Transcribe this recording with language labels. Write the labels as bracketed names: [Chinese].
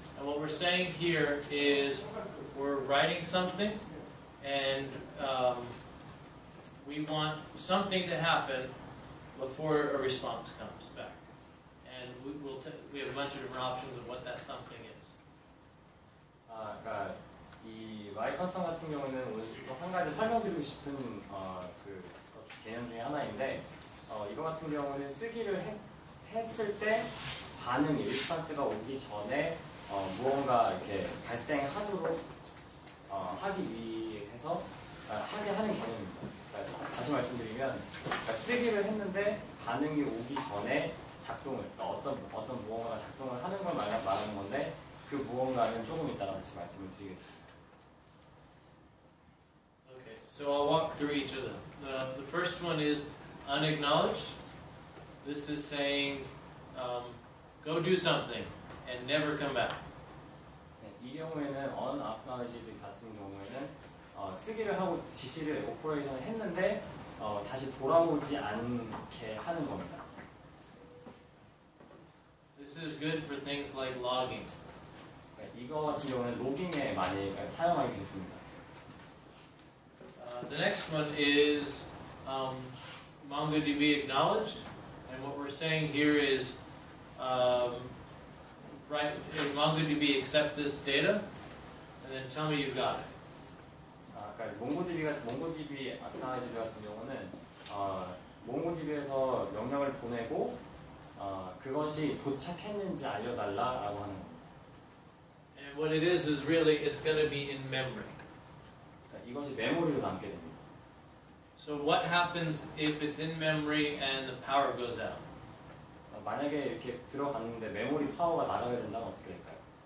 [English] And what we're saying here is we're writing something and we want something to happen before a response comes back. And we have a bunch of different options of what that something is. [Korean] 그러니까 이 Y 컨선 같은 경우는 오늘 또 한 가지 설명드리고 싶은 그 개념 중에 하나인데 이거 같은 경우는 쓰기를 했을 때 반응이 리스폰스가 오기 전에 무언가 이렇게 발생하도록 하기 위해서 하게 하는 개념입니다. 그러니까 다시 말씀드리면 쓰기를 했는데 반응이 오기 전에 작동을 어떤 무언가가 작동을 하는 걸 말하는 건데 그 무언가는 조금 이따가 같이 말씀을 드리겠습니다. [English] Okay, so I'll walk through each of them. The first one is unacknowledged. This is saying go do something and never come back. [Korean] 이 경우에는 unacknowledged 같은 경우에는 쓰기를 하고 지시를 오퍼레이션을 했는데 다시 돌아오지 않게 하는 겁니다. [English] This is good for things like logging. [Korean] 이거 같은 경우는 로깅에 많이 사용하게 됐습니다. [English] The next one is MongoDB acknowledged, and what we're saying here is right, MongoDB accept this data, and then tell me you got it. [Korean] 그러니까 몽고DB acknowledged 같은 경우는 몽고DB에서 명령을 보내고 그것이 도착했는지 알려달라라고 하는 겁니다. [English] And what it is really it's going to be in memory. [Korean] 그러니까 이것이 메모리로 남게 됩니다. [English] So what happens if it's in memory and the power goes out? [Korean] 만약에 이렇게 들어갔는데 메모리 파워가 나가게 된다면 어떻게 될까요?